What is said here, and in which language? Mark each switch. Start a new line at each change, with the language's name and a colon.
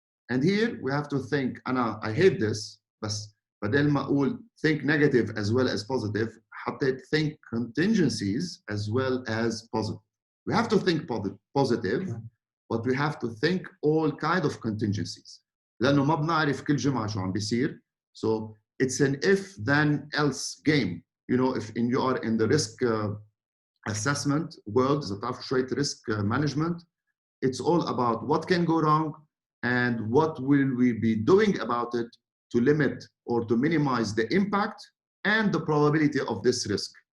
English: And here we have to think, I hate this, but
Arabic: بدل ما أقول
English: think negative as well as positive,
Arabic: حطيت
English: think contingencies as well as positive. We have to think positive, but we have to think all kind of contingencies.
Arabic: لأنه ما بنعرف كل جمعة شو عم بيصير.
English: So it's an if then else game. You know, if you are in the risk assessment world,
Arabic: إذا تعرفوا شوية
English: risk management, it's all about what can go wrong and what will we be doing about it to limit or to minimize the impact and the probability of this risk.